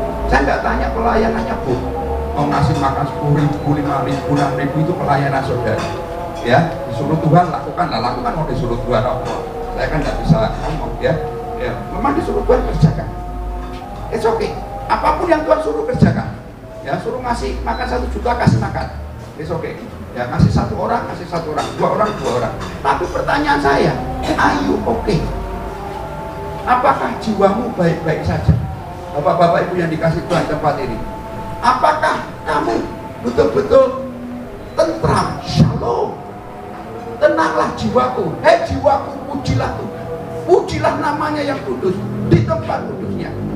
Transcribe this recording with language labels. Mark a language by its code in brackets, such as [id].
[id] Saya nggak tanya pelayanannya, Bu. Mau ngasih makan 10.000, 5.000, 6.000 itu pelayanan saudara. Ya, disuruh Tuhan lakukan, lakukan. Mau disuruh Tuhan apa? Saya kan nggak bisa ngomong, ya. Ya, memang disuruh Tuhan kerjakan. [en] It's okay. [id] Apapun yang Tuhan suruh kerjakan. Ya, suruh ngasih makan 1 juta, kasih makan. [en] It's okay. [id] Ya, kasih 1 orang, kasih 1 orang, 2 orang, 2 orang. Tapi pertanyaan saya, [en] are you okay? [id] Apakah jiwamu baik-baik saja? Bapak-bapak ibu yang dikasih Tuhan tempat ini, apakah kamu betul-betul tentram, shalom, tenanglah jiwaku, hei jiwaku, pujilah Tuhan, pujilah namanya yang kudus di tempat kudusnya.